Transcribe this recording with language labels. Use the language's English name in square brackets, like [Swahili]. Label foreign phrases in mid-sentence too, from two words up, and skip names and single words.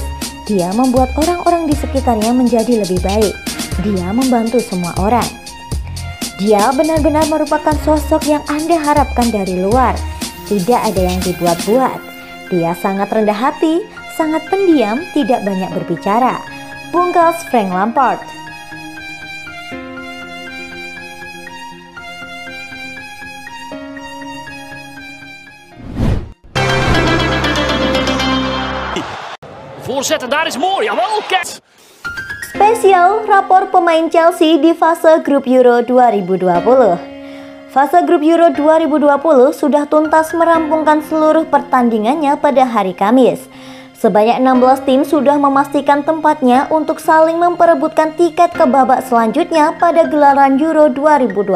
[Indonesian] Dia membuat orang-orang di sekitarnya menjadi lebih baik. Dia membantu semua orang. Dia benar-benar merupakan sosok yang Anda harapkan dari luar. Tidak ada yang dibuat-buat. Dia sangat rendah hati, sangat pendiam, tidak banyak berbicara, pungkas Frank Lampard. [Dutch] Voorzet en daar is mooi, jawel, kijk! [Indonesian] Spesial rapor pemain Chelsea di fase grup Euro 2020. Fase grup Euro 2020 sudah tuntas merampungkan seluruh pertandingannya pada hari Kamis. Sebanyak 16 tim sudah memastikan tempatnya untuk saling memperebutkan tiket ke babak selanjutnya pada gelaran Euro 2020.